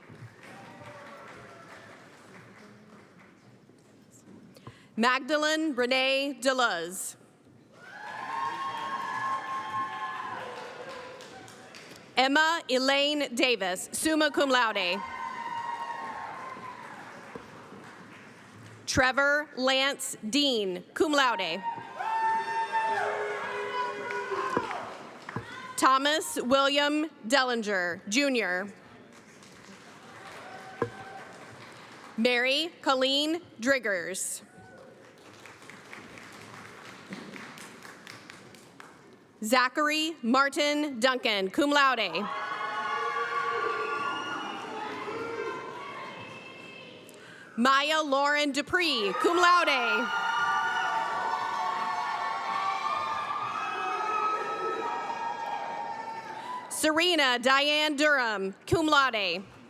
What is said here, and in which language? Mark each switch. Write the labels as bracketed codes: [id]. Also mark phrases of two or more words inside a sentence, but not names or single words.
[en] Magdalene Renee Deluz. Emma Elaine Davis, [la] summa cum laude. [en] Trevor Lance Dean, [la] cum laude. [en] Thomas William Dellinger, Jr. Mary Colleen Driggers. Zachary Martin Duncan, [la] cum laude. [en] Maya Lauren Dupree, [la] cum laude. [en] Serena Diane Durham, [la] cum laude.